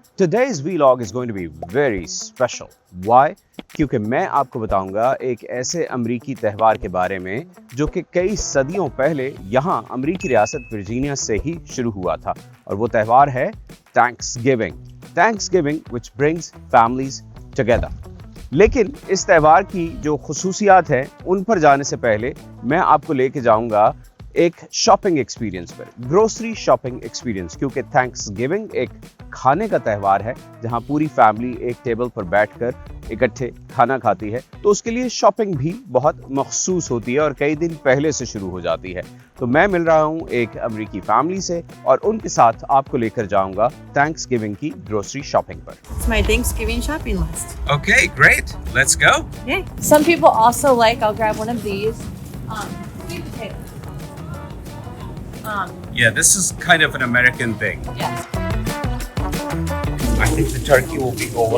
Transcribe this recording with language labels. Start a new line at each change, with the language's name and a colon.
English: Today's vlog is going to be very special. Why?
Hindi: क्योंकि मैं आपको बताऊंगा एक ऐसे अमरीकी त्यौहार के बारे में जो कि कई सदियों पहले यहाँ अमरीकी रियासत वर्जीनिया से ही शुरू हुआ था और वो त्यौहार है Thanksgiving.
English: Thanksgiving which brings families together।
Hindi: लेकिन इस त्यौहार की जो खुसूसियात हैं उन पर जाने से पहले मैं आपको लेके जाऊंगा एक शॉपिंग एक्सपीरियंस पर, ग्रोसरी शॉपिंग एक्सपीरियंस, क्योंकि थैंक्सगिविंग एक खाने का त्यौहार है जहां पूरी फैमिली एक टेबल पर बैठकर इकट्ठे खाना खाती है, तो उसके लिए शॉपिंग भी बहुत मखसूस होती है और कई दिन पहले से शुरू हो जाती है। तो मैं मिल रहा हूं एक अमरीकी फैमिली से और उनके साथ आपको लेकर जाऊंगा थैंक्सगिविंग की ग्रोसरी शॉपिंग पर।
English: It's my Thanksgiving shopping list. Okay, great. Let's go. Yay. Some people also like, I'll grab one of these, sweet potatoes. Yeah, this is kind of an American thing. Yes. I think the turkey will be over